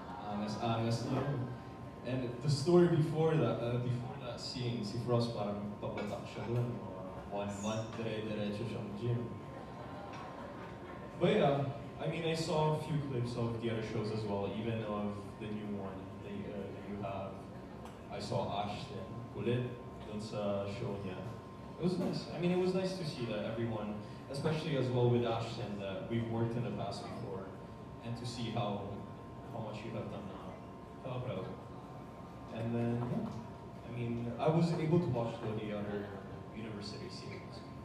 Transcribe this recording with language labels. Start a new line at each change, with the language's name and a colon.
Filipino: Angas na yun.
English: And the story before that scene,
Filipino: si Frost parang papatak siya dun. 1 month, dire-diretso siyang gym.
English: But yeah, I mean, I saw a few clips of the other shows as well, even of the new one that you have. I saw
Filipino: Ashton kulit dun sa show niya.
English: It was nice. I mean, it was nice to see that everyone, especially as well with Ashton, that we've worked in the past before, and to see how much you have done now. How proud. And then, yeah, I mean, I was able to watch the other university series.